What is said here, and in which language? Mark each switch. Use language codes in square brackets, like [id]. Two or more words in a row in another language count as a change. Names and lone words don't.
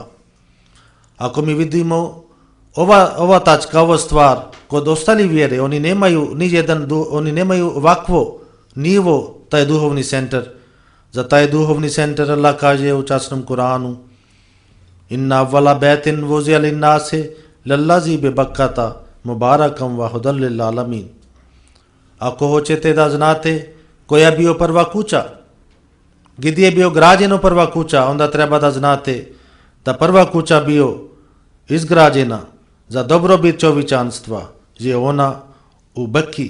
[bs] Ako mi vidimo ova tačka, ova stvar, kod ostali vjere, oni nemaju ovakvo nivo, taj duhovni centar. Za taj duhovni centar Allah kaže u časnom Kuranu, [ar] إن أول بيت وضع للناس للذي ببكة مباركا وهدى للعالمين. [bs] Ako hoćete da znate koja je bio prva kuća, gdje je bio građeno prva kuća, onda treba da znate da prva kuća bio izgrađena za dobrobit čovječanstva, je ona u Bekki.